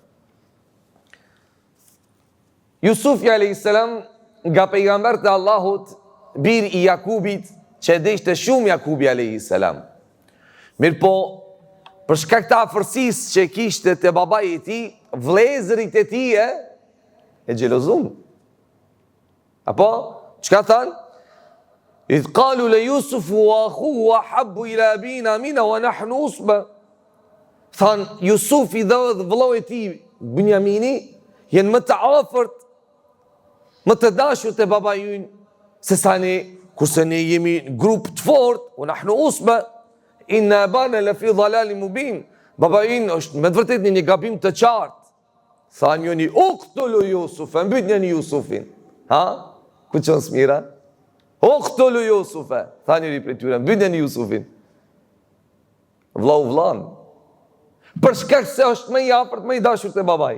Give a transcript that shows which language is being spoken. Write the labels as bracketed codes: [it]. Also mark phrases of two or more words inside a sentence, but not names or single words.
[sq] Jusufi [ar] عليه السلام, [sq] nga pejgambert e Allahut, bir i Jakubit, që e deshte shumë Jakubi alayhis salam. Mirë po, për shkak të afërsisë që kishte te babai i tij, vëllezërit e tij e xhelozun. Apo çka than? [ar] إذ قالوا ليوسف وأخوه أحب إلى أبينا منا ونحن عصبة. [sq] Than Jusufi dhe vëllau i tij Binjamini janë më të afërt, më të dashur te babai ynë se sa ne Kurse ne jemi grup të fort, [ar] ونحن عصبة إن أبانا لفي ضلال مبين. [sq] Baba in është me të vërtet një gabim të qartë. Tha njëni, [ar] اقتلوا يوسف, [sq] mbyt njëni Jusufin. Ha? Ku qënë smira? [ar] اقتلوا يوسف, [sq] tha njëri për tyre, mbyt njëni Jusufin. Vlau vlan. Për shkak se është me i afërt, me i dashur të babaj.